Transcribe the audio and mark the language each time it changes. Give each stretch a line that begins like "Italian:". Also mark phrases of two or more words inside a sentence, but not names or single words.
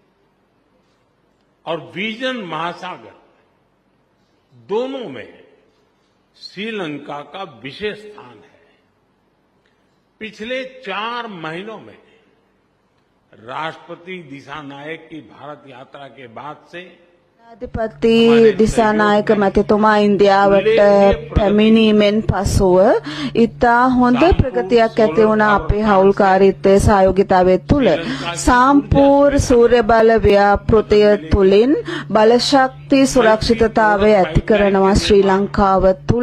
Hindi: और विजन महासागर दोनों में श्रीलंका का विशेष स्थान है पिछले 4 महीनों में राष्ट्रपति दिशानायक की भारत यात्रा के बाद से
Sinhala: ජනාධිපති දිසානායක මැතිතුමා ඉන්දියාවට පැමිණීමෙන් පසුව ඉතා හොඳ ප්‍රගතියක් ඇති වුණා අපේ හවුල්කාරීත්වයේ සහයෝගිතාවය තුළ සම්පූර්ණ සූර්ය බල ව්‍යාපෘතිය තුළින් බලශක්ති සුරක්ෂිතතාවය ඇති කරනවා ශ්‍රී ලංකාව තුළ